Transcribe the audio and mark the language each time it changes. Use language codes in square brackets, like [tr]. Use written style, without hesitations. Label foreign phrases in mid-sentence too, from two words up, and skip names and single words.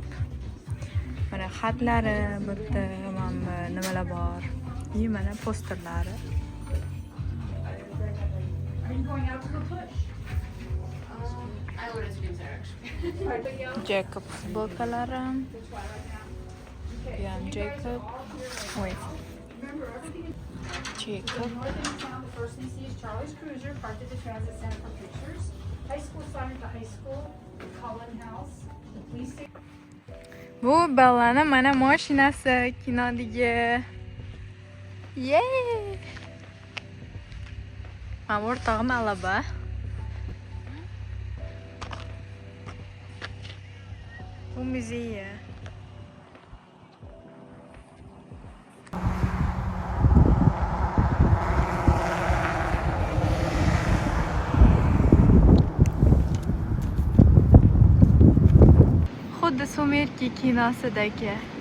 [uz] Mana xatlari, bu yerda mana nimalar bor. Mana posterlari. Jacob futbolkalari. [en] Jacob. Wait. Jacob. First thing you see is Charlie's Cruiser parked at the Transit Center for pictures. High school sign at the high school. Cullen House. The police station. [uz] Bu Bellani mana mashinasi kinodagi. Yey! Mana o'rtog'im Alaba. Bu muzey. Xuddi Sumerki kinosidagi.